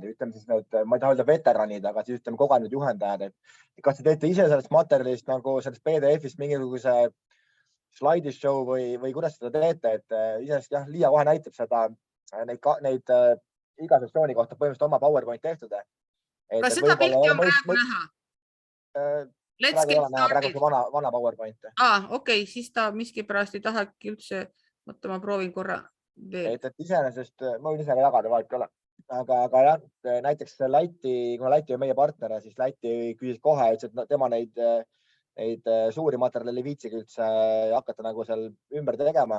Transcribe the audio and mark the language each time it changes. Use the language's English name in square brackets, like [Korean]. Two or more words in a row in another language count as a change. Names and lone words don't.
[Estonian] Ütleme siis need, ma ei taha öelda veteranid, aga siis ütleme kogenud juhendajad. Kas te teete ise sellest materjalist nagu sellest PDF-ist mingisuguse slaidishow või kuidas seda teete, et isest jah, Liia kohe näitab seda, neid iga sessiooni kohta põhimõtteliselt oma PowerPoint tehtud. Kas seda pilti on praegu näha? [English] Let's get started. [Estonian] Praegu see vana PowerPoint. Okei, siis ta miskipärast ei tahagi üldse, võtta ma proovin korra veel. Et iseenesest, ma võin ise ka jagada, vahet ei ole. Aga jah, näiteks Läti, kuna Läti on meie partner, siis Läti küsis kohe, et tema neid suuri materjali viitsigi üldse hakata nagu seal ümber tegema.